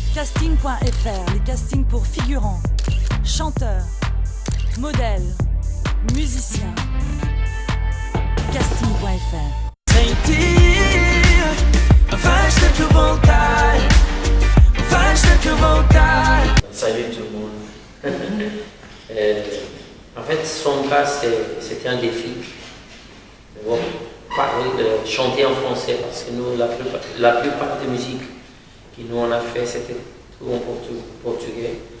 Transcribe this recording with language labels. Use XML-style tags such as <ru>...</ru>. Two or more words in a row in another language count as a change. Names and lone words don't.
<fr>Casting.fr, les castings pour figurants, chanteurs, modèles, musiciens. Casting.fr.</fr> <pt>Sem ti, faz-te que voltar, faz-te que voltar.</pt> <fr>Salut tout le monde. En fait, son cas, c'était un défi. Bon, chanter en français, parce que nous, la plupart des musiques que nous on a fait, c'était tout en portugais.</fr>